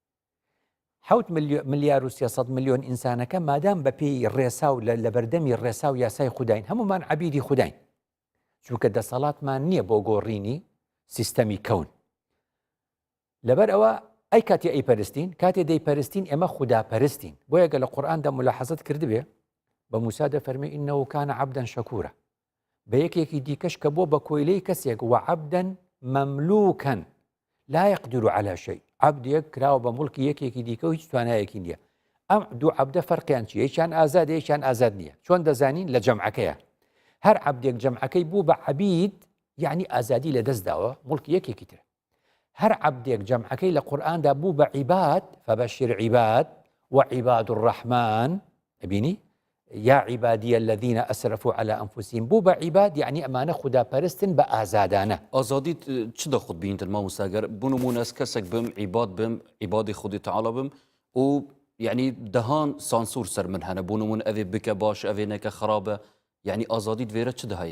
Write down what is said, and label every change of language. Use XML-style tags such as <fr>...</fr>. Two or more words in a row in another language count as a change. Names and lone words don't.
<ckb>7 ملیار و 300 ملیۆن ئینسانەکە مادام بە پێی ڕێسا و لە بەردەمی ڕێسا و یاسای خودداین هەمومان عەبیدی خودداین چونکە دەسەڵاتمان نییە بۆ گۆڕینی سیستەمی کەون لەبەر ئەوە ئەی کاتی ئەی پەرستین کاتێ دەیپەرستین ئێمە خوداپەرستین بۆیە گە لە قورئاندا ملاحەزەت کردبێ بە موسا دەفەرمێ</ckb> <ar>ئینەهو کانە عەبدەن شەکوورە</ar> <ckb>بە یەکێکی دیکەش کە بۆ بە کۆیلەی کەسێک</ckb> <ar>وعەبدەن مەملووکەن لا يقدر على شيء</ar> <ckb>عەبدێک کراوە بە مڵکی یەکێکی دیکە و هیچ توانایەکی نییە ئەم دوو عەبدە فەرقیان چیە یەکیان ئازادە یەکیان ئازاد نییە چۆن دەزانین لە جەمعەکەیە هەر عەبدێک جەمعەکەی بوو بە عەبید یعنی ئازادی لە دەستداوە مڵکی یەکێکی ترە هەر عەبدێک جەمعەکەی لە قورئاندا بوو بە عیباد</ckb> <ar>فبەشر عیباد وعیباد الرحمن</ar> <ckb>بینی</ckb> <ar>یا عیبادی الذين أسرفوا على أنفسهم</ar> <ckb>بوو بە عیباد یعنی ئەمانە خوداپەرستن بە ئازادانە</ckb> <ku>ئازادیت چ دەخۆت بینتن مامۆستاگەر بنمونە ئەس کەسێک بم عیباد بم عیبادی خودی تعالی بم و یعنی دەهان سانسور سەر من هەنە بنمونە ئەvێ بکە باش ئەvێ نەکە خراپە یعنی ئازادیت وێرە چ دەهەیە</ku>